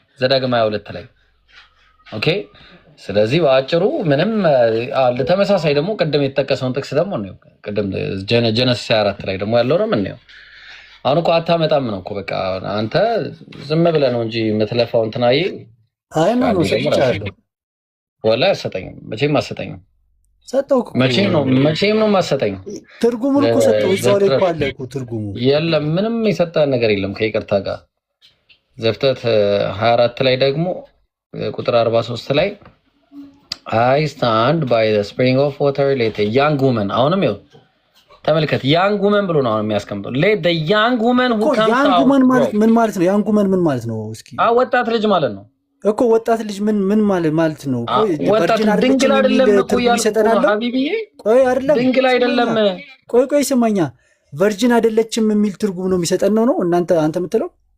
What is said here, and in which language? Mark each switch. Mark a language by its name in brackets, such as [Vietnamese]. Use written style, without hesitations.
[Amharic] ዘዳግም 22 ላይ ኦኬ። ስለዚህ በአጭሩ ምንም ተመሳሳይ ደግሞ ቅድም የተጠቀሰውን ጥቅስ ደግሞ ነው ቅድም ጀነሲስ 24 ላይ ደግሞ ያለው ነው ምንየው። አሁን እኮ አታመጣም ነው እኮ በቃ አንተ ዝም ብለህ ነው እንጂ የምትለፋው እንትናዬ። አይ ነው ሰጥቻለሁ። ወላሂ አሰጠኝም፣ መቼም አሰጠኝም። ሰጠው እኮ መቼም ነው ማሰጠኝ። ትርጉሙን እኮ ሰጠው። እዛው ላይ እኮ አለ እኮ ትርጉሙ። የለም ምንም የሰጠ ነገር የለም ከይቅርታ ጋር። ዘፍጥረት 24 ላይ ደግሞ ቁጥር 43 ላይ [English] I stand by the spring of water let a young woman [Amharic] አሁንም ይኸው ተመልከት young woman ብሎ ነው የሚያስቀምጠው [English] let the young woman who comes out [Amharic] young woman ማለት ምን ማለት ነው? young woman ምን ማለት ነው? እስኪ ወጣት ልጅ ማለት ነው እኮ ወጣት ልጅ ምን ማለት ነው? ወጣት ድንግል አይደለም እኮ ያልኩህ ሀቢቢዬ። ቆይ አይደለም ድንግል አይደለም። ቆይ ስማኛ ቨርጂን አይደለችም የሚል ትርጉም ነው የሚሰጠን ነው አንተ የምትለው?